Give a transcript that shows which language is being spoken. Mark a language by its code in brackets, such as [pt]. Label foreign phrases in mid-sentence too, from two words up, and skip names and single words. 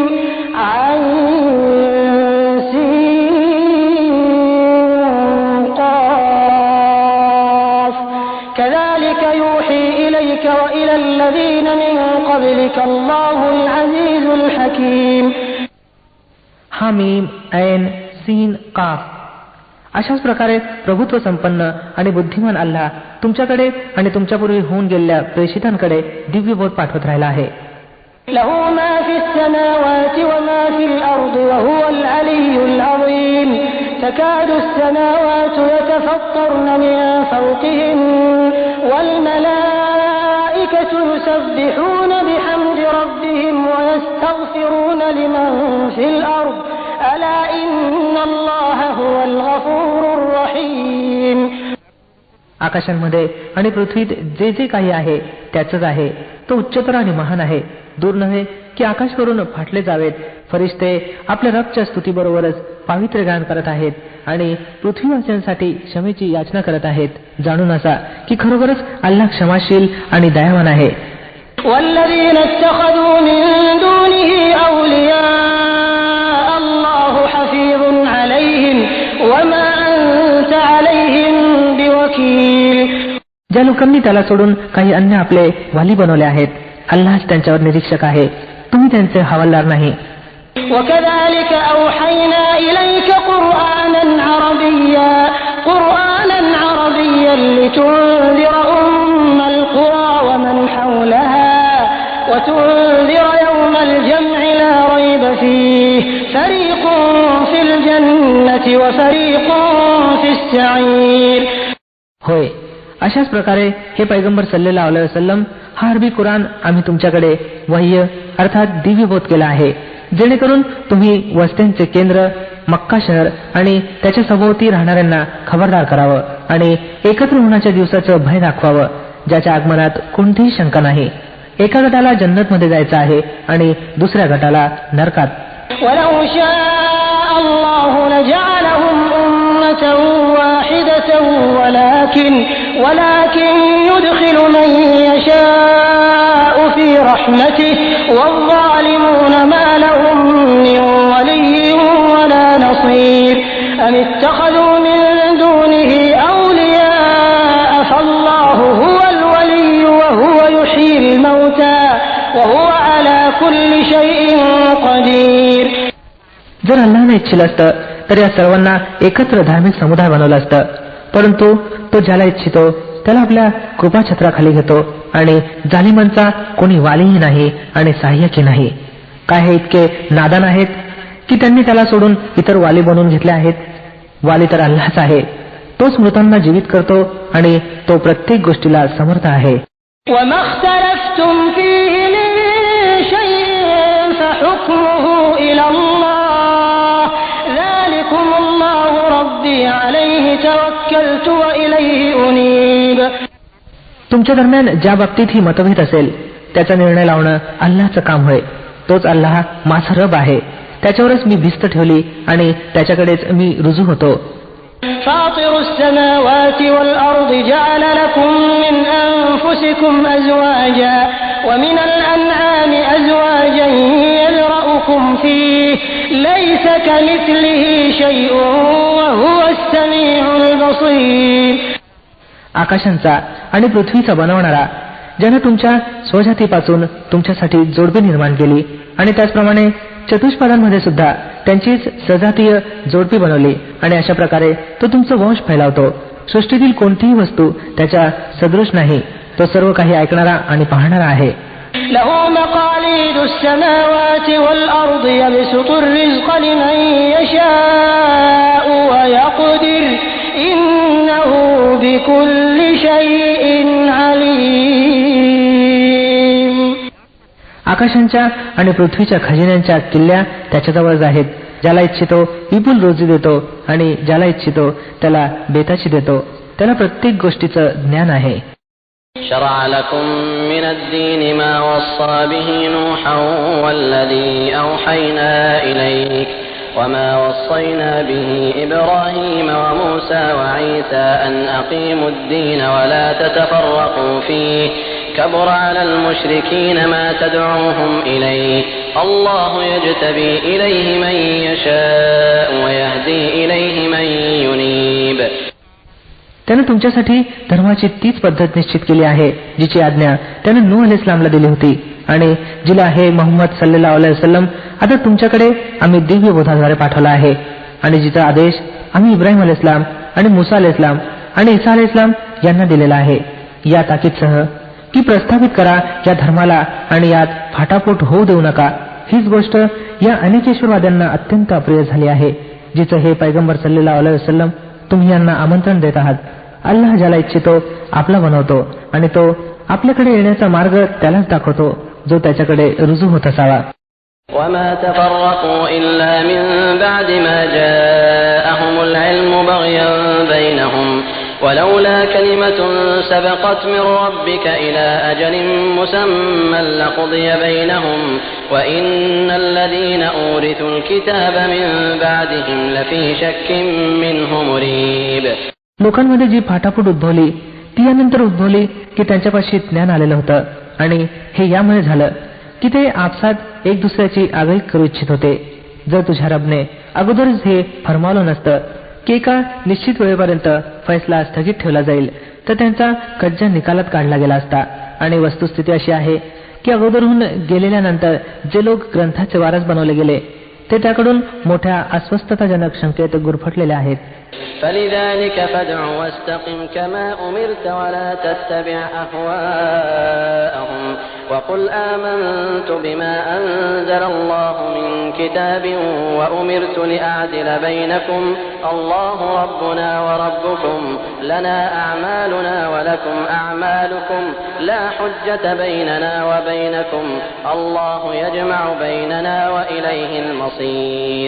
[ar] عين سين قاف. كذلك يوحي إليك وإلى الذين من قبلك الله العزيز الحكيم. حم عين سين قاف. [mr] अशाच प्रकारे प्रभुत्व संपन्न आणि बुद्धिमान अल्लाह तुमच्याकडे आणि तुमच्यापूर्वी होऊन गेलेल्या प्रेषितांकडे दिव्य बोध पाठवत राहिला आहे. [ar] له ما في السماوات وما في الأرض وهو العلي العظيم. تكاد السماوات يتفطرن من فوقهن والملائكة والملائكة يسبحون بحمد ربهم ويستغفرون لمن في الأرض ألا إن الله هو الغفور الرحيم. [mr] आकाशांमध्ये आणि पृथ्वीत जे जे काही आहे त्याचंच आहे. तो उच्चतर आणि महान आहे. दूर नव्हे की आकाश करून फाटले जावेत. फरिश्ते आपल्या रबच्या स्तुतीबरोबरच पावित्र्य गान करत आहेत आणि पृथ्वीवासियांसाठी क्षमेची याचना करत आहेत. जाणून असा की खरोखरच अल्लाह क्षमाशील आणि दयावान आहे. [ar] والذين اتخذوا من دونه أولياء الله حفيظ عليهم وما أنت عليهم بوكيل. [mr] ज्या लोकांनी त्याला सोडून काही अन्य आपले वाली बनवले आहेत, अल्लाहच त्यांच्यावर निरीक्षक आहे, तुम्ही त्यांचे हवालदार नाही. [ar] وكذلك أوحينا إليك قرآنا عربيا لتنذر أم القرى ومن حولها وتنذر يوم الجمع لا ريب فيه فريق في الجنة وفريق في السعير. [mr] होय, अशाच प्रकारे हे पैगंबर [ar] صلى الله عليه وسلم [mr] हा अरबी कुराण आम्ही तुमच्याकडे वह्य अर्थात दिव्यबोध केला आहे, जेणेकरून तुम्ही वस्त्यांचे केंद्र मक्का शहर आणि त्याच्या सभोवती राहणाऱ्यांना खबरदार करावं आणि एकत्र होण्याच्या दिवसाचं भय दाखवावं, ज्याच्या आगमनात कोणतीही शंका नाही. एका गटाला जन्नतमध्ये जायचं आहे आणि दुसऱ्या गटाला नरकात. [ar] ولو شاء الله لجعلهم أمة واحدة ولكن يدخل من يشاء في رحمته والظالمون ما لهم من ولي ولا نصير أم اتخذوا من دونه أولياء فالله هو الولي وهو يحيي الموتى وهو على كل شيء قديर. [mr] जर अल्लाहने इच्छिलं असतं तर या सर्वांना एकत्र धार्मिक समुदाय बनवलं असतं, परंतु तो ज्याला इच्छितो त्याला आपल्या कृपाछत्राखाली घेतो आणि जालिमांचा कोणी वालीही नाही आणि सहाय्यकही नाही. काय हे इतके नादान आहेत की त्यांनी त्याला सोडून इतर वाली बनवून घेतले आहेत? वाली तर अल्लाहच आहे. तोच मृतांना जीवित करतो आणि तो प्रत्येक गोष्टीला समर्थ आहे. [ar] وما اختلفتم فيه من شيء فحكمه إلى الله ذلكم الله ربي عليه توكلت وإليه أنيب. [mr] तुमच्या दरम्यान ज्या बाबतीत ही मतभेद असेल त्याचा निर्णय लावणं अल्लाहचं काम होय. तोच अल्लाह माझा रब आहे, त्याच्यावरच मी भिस्त ठेवली आणि त्याच्याकडेच मी रुजू होतो. [ar] فاطر السماوات والأرض جعل لكم من أنفسكم أزواجا ومن الأنعام أزواجا يذرأكم فيه ليس كمثله شيء وهو السميع البصير. [mr] आकाशांचा आणि पृथ्वीचा बनवणारा, ज्याने तुमच्या स्वजातीपासून तुमच्यासाठी जोडपे निर्माण केली आणि त्याचप्रमाणे चतुष्पादांमध्ये सुद्धा त्यांचीच सजातीय जोडपी बनवली आणि अशा प्रकारे तो तुमचं वंश फैलावतो. सृष्टीतील कोणतीही वस्तू त्याच्या सदृश नाही. तो सर्व काही ऐकणारा आणि पाहणारा आहे. [ar] له مقاليد السماوات والأرض يبسط الرزق لمن يشاء ويقدر إنه بكل شيء عليم. [mr] आकाशांच्या आणि पृथ्वीच्या खजिन्यांच्या किल्ल्या त्याच्याजवळच आहेत. ज्याला इच्छितो विपुल रोजी देतो आणि ज्याला इच्छितो त्याला बेताची देतो. त्याला प्रत्येक गोष्टीचं ज्ञान आहे. [ar] شرع لكم من الدين ما وصى به نوحا والذي أوحينا إليك وما وصينا به إبراهيم وموسى وعيسى أن أقيموا الدين ولا تتفرقوا فيه كبر على المشركين ما تدعوهم إليه الله يجتبي إليه من يشاء ويهدي إليه من ينيب. [mr] त्याने तुमच्यासाठी धर्माची तीच पद्धत निश्चित केली आहे जिची आज्ञा त्याने नूह अलैहिस्सलामला दिली होती आणि जिला हे मोहम्मद [ar] صلى الله عليه وسلم [mr] आता तुमच्याकडे आम्ही दिव्य बोधाद्वारे पाठवला आहे आणि जिचा आदेश आम्ही इब्राहिम अलैहिस्सलाम आणि मुसा अलैहिस्सलाम आणि ईसा अलैहिस्सलाम यांना दिलेला आहे, या ताकीदसह की प्रस्थापित करा या धर्माला आणि यात फाटाफूट होऊ देऊ नका. हीच गोष्ट या अनेकेश्वरवाद्यांना अत्यंत अप्रिय झाली आहे, जिचं हे पैगंबर [ar] صلى الله عليه وسلم [mr] तुम्ही यांना आमंत्रण देत आहात. अल्लाह ज्याला इच्छितो आपला बनवतो आणि तो आपल्याकडे येण्याचा मार्ग त्यालाच दाखवतो जो त्याच्याकडे रुजू होत असावा. [ar] وما تفرقوا إلا من بعد ما جاءهم العلم بغيا بينهم ولولا كلمة سبقت من ربك إلى أجل مسمى لقضي بينهم وإن الذين أورثوا الكتاب من بعدهم لفي شك منه مريب. [mr] लोकांमध्ये जी फाटाफूट उद्भवली ती यानंतर उद्भवली की त्यांच्यापाशी ज्ञान आलेलं होतं आणि हे यामुळे झालं की ते आपसात एक दुसऱ्याची आगळीक करू इच्छित होते. जर तुझ्या रबने अगोदरच हे फरमावलं नसतं की एका निश्चित वेळेपर्यंत फैसला स्थगित ठेवला जाईल तर त्यांचा कज्जा निकालात काढला गेला असता. आणि वस्तुस्थिती अशी आहे की अगोदरहून गेलेल्यानंतर जे लोक ग्रंथाचे वारस बनवले गेले ते त्याकडून मोठ्या अस्वस्थताजनक शंकेत गुरफटलेले आहेत. [ar] فلذلك فادع واستقم كما أمرت ولا تتبع أهواءهم وقل آمنت بما أنزل الله من كتاب وأمرت لأعدل بينكم الله ربنا وربكم لنا أعمالنا ولكم أعمالكم لا حجة بيننا وبينكم الله يجمع بيننا وإليه المصير.